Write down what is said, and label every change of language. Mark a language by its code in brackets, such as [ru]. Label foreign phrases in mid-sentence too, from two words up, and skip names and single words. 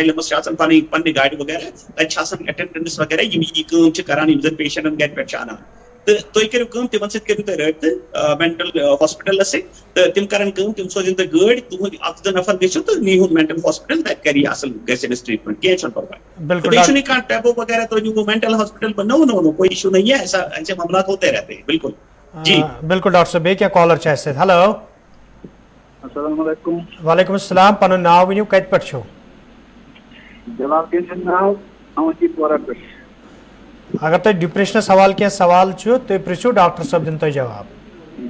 [ks] چھِ آسان پنٕنہِ گاڑِ وغیرہ تَتہِ چھِ آسان ایٹینڈنٹس وغیرہ یِم یہِ کٲم چھِ کران یِم زَن پیشنٹن گرِ پٮ۪ٹھ چھِ اَنان تہٕ تُہۍ کٔرِو کٲم تِمن سۭتۍ کٔرِو تُہۍ رٲبطہٕ [en] mental hospitals [ks] سۭتۍ تہٕ تِم کرن کٲم تِم سوزن تۄہہِ گٲڑۍ تُہُنٛد 1-2 نفر گٔژھِو تہٕ نیٖہُن [en] mental hospital [ks] تَتہِ کرِ یہِ اَصٕل گژھِ أمِس ٹریٖٹمنٹ کینٛہہ چھُنہٕ پرواے بیٚیہِ چھُنہٕ کانٛہہ ٹیبو وغیرہ تُہۍ نیٖہوٗ [en] mental hospital [ur] نو کوئی اِشوٗ نہیں ہے ایسے معاملات ہوتے رہتے ہیں بالکل جی [ks] بالکل ڈاکٹر صٲب بیٚیہِ کیٚنٛہہ کالر چھِ اَسہِ سۭتۍ ہیلو [ar] السلام علیکم وعلیکم السلام [ks] پَنُن ناو ؤنِو کَتہِ پٮ۪ٹھ چھُو جناب الدیٖن سُنٛد ناو اونتی پورہ پٮ۪ٹھ اگر تۄہہِ ڈِپریشنس حوالہٕ کینٛہہ سوال چھُ تُہۍ پرٛژھِو ڈاکٹر صٲب دِنۍ تۄہہِ جواب